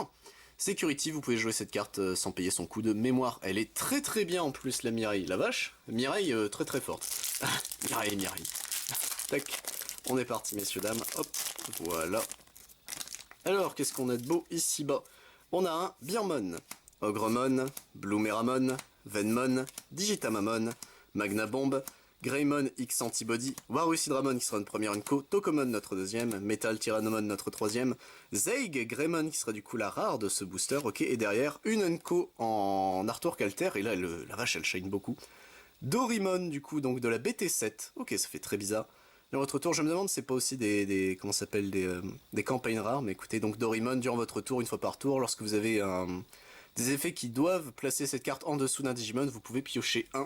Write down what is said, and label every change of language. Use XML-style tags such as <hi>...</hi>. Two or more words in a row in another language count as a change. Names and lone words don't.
<fr>Security, vous pouvez jouer cette carte sans payer son coup de mémoire. Elle est très bien en plus la Mireille. La vache, Mireille très forte. Mireille. Tac, on est parti messieurs dames. Hop, voilà. Alors, qu'est-ce qu'on a de beau ici bas? On a un Birmon, Ogremon, Bloomeramon, Venmon, Digitamamon, Magna Bomb, Greymon X Antibody, Warucidramon qui sera notre premier Unco, Tokomon notre deuxième, Metal Tyrannomon notre troisième, Zeig Greymon qui sera du coup la rare de ce booster, ok, et derrière une Unco en Artwork Alter, et là la vache elle shine beaucoup. Dorimon du coup donc de la BT7, ok ça fait très bizarre. Durant votre tour, je me demande si c'est pas aussi comment ça s'appelle, des campagnes rares, mais écoutez, donc Dorimon, durant votre tour, une fois par tour, lorsque vous avez des effets qui doivent placer cette carte en dessous d'un Digimon, vous pouvez piocher un.</fr>